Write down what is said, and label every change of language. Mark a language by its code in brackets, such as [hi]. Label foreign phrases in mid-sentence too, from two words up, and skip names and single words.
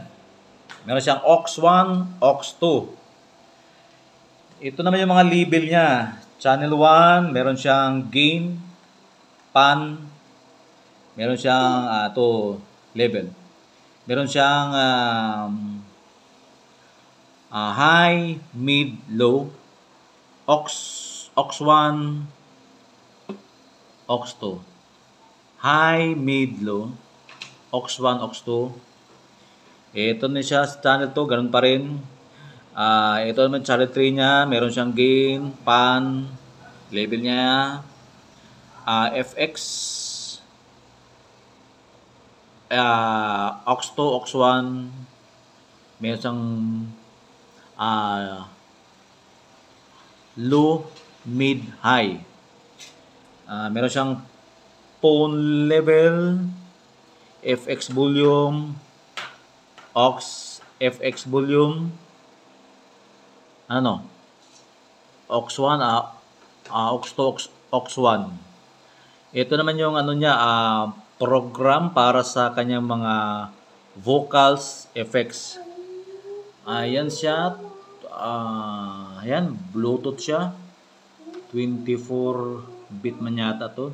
[tl] Meron siyang [en] aux 1, aux 2. [tl] Ito naman yung mga label niya. Channel 1, meron siyang [en] gain, pan, [tl] meron siyang level. [en] Meron siyang high, mid, low, aux 1, aux 2. High, mid, low. Aux 1, aux 2. [tl] Ito na siya sa channel 2. Ganun pa rin. Ito naman channel 3 niya. Meron siyang [en] gain, pan, [tl] level niya. [en] FX. Aux 2, aux 1. [tl] Meron siyang [en] low, mid, high. [tl] Meron siyang [en] phone level, FX volume, aux, FX volume, aux 1, aux 2, aux 1. [tl] Ito naman yung program para sa kanyang mga [en] vocals, effects. [tl] Ayan siya. Ayan, Bluetooth siya. 24-bit man yata to.